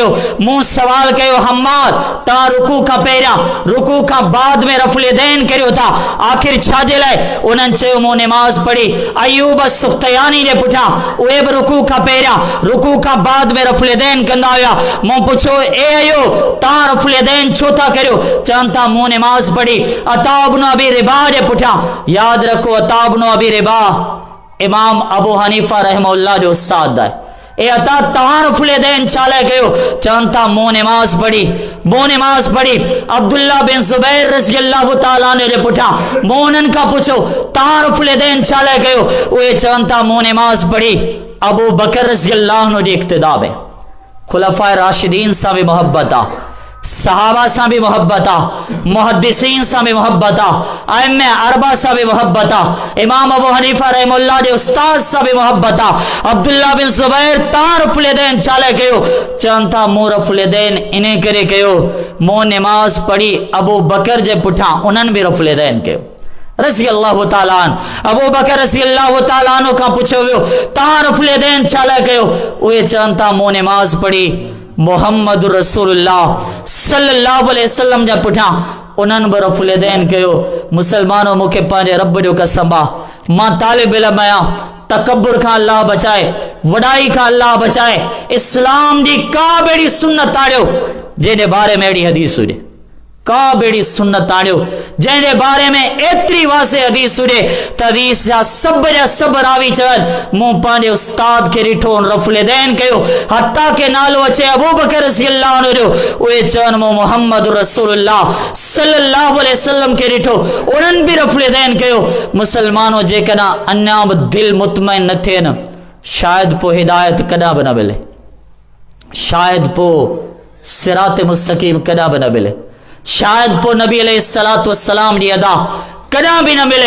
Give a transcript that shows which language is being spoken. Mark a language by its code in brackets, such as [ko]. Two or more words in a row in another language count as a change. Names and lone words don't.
[sd] मूं सवाल कयो हम्माद तव्हां रुकू खां पहिरियां रुकू खां बाद में रफ़ुल यदैन करियो था, आख़िर छा जे लाइ? उन्हनि चयो मूं नमाज़ पढ़ी अयूब सुख्तयानी जे पुठियां, उहे बि रुकू खां पहिरियां रुकू खां बाद में रफ़ुल यदैन कंदा हुया। मूं पुछो ए अयूब तव्हां रफ़ुल यदैन छो था करियो? चवनि था मूं नमाज़ पढ़ी अता इब्न अबी रिबा जे पुठियां। यादि रखो अता इब्न अबी रिबा इमाम अबू हनीफा रहमहुल्लाह जो उस्ताद आहे। ए अता तव्हां रफ़ुल यदैन छा लाइ कयो? चवनि था मूं नमाज़ पढ़ी अब्दुल्ला बिन ज़ुबैर [ar] رضي الله تعالى عنه [sd] जे पुठियां। मूं उन्हनि खां पुछो तव्हां रफ़ुल यदैन छा लाइ कयो? उहे चवनि था मूं नमाज़ पढ़ी अबू बकर [ar] رضي الله عنه [sd] जी इक़्तिदा में। खुलफ़ाए राशिदीन सां बि मोहब्बत आहे, सहाबा सां बि मोहब्बत आहे, मुहद्दिसीन सां बि मोहब्बत आहे, अइम्मे अरबा सां बि मोहब्बत आहे, इमाम अबू हनीफा रहमहुल्लाह जे उस्ताद सां बि मोहब्बत आहे। अब्दुल्ला बिन ज़ुबैर तव्हां रफ़ुल यदैन छा लाइ कयो? चवनि था मूं रफ़ुल यदैन इन करे कयो मूं नमाज़ पढ़ी अबू बकर जे पुठियां, उन्हनि बि रफ़ुल यदैन कयो [ar] رضي الله تعالى عنه. [sd] अबू बकर [ar] رضي الله تعالى عنه [sd] खां पुछियो वियो तव्हां रफ़ुल यदैन छा लाइ कयो? उहे चवनि था मूं नमाज़ पढ़ी मोहम्मद [ar] رسول الله صلى الله عليه وسلم [sd] जे पुठियां, उन्हनि बि रफ़ुल यदैन कयो। मुसलमानों मूंखे पंहिंजे रब जो कसम आहे, मां तालिब इल्म आहियां। तकब्बुर खां अल्लाह बचाए, वॾाई खां अल्लाह बचाए। इस्लाम जी का बेड़ी सुन्नत आणियो जंहिंजे बारे में अहिड़ी हदीस हुजे, का बेड़ी सुन्नत आणियो जंहिंजे बारे में एतिरी वाज़े हदीस हुजे त हदीस जा सब रावी चवनि मूं पंहिंजे उस्ताद खे ॾिठो रफ़ुल यदैन कयो, हता के नालो अचे अबू बकर [ar] رضي الله عنه [sd] जो, उहे चवनि मूं मुहम्मद [ar] رسول الله صلى الله عليه وسلم [sd] खे ॾिठो, उन्हनि बि रफ़ुल यदैन कयो। मुसलमानों जेकॾहिं अञा बि दिलि मुतमइन न थिए न, शायदि पोइ हिदायत कॾहिं बि न मिले, शायदि पोइ [ar] صراط مستقيم [sd] कॾहिं बि न मिले, शायद पो नबी [ar] عليه الصلاة والسلام [sd] जी अदा कॾहिं बि न मिले।